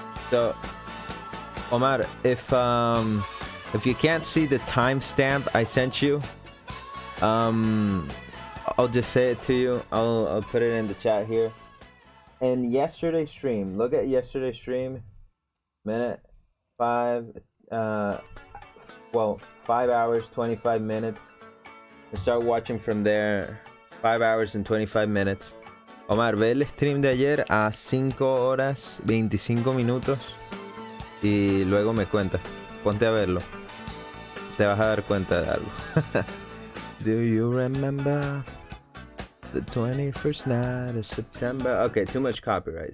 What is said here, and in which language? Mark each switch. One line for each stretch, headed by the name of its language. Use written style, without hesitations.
English: So, Omar, if you can't see the timestamp I sent you, I'll just say it to you. I'll put it in the chat here. In yesterday's stream, look at yesterday's stream, minute 5, 5 hours 25 minutes. And start watching from there. 5 hours and 25 minutes.
Spanish: Omar, ve el stream de ayer a 5 horas 25 minutos y luego me cuentas. Ponte a verlo. Te vas a dar cuenta de algo.
English: Do you remember the 21st night of September? Okay, too much copyright.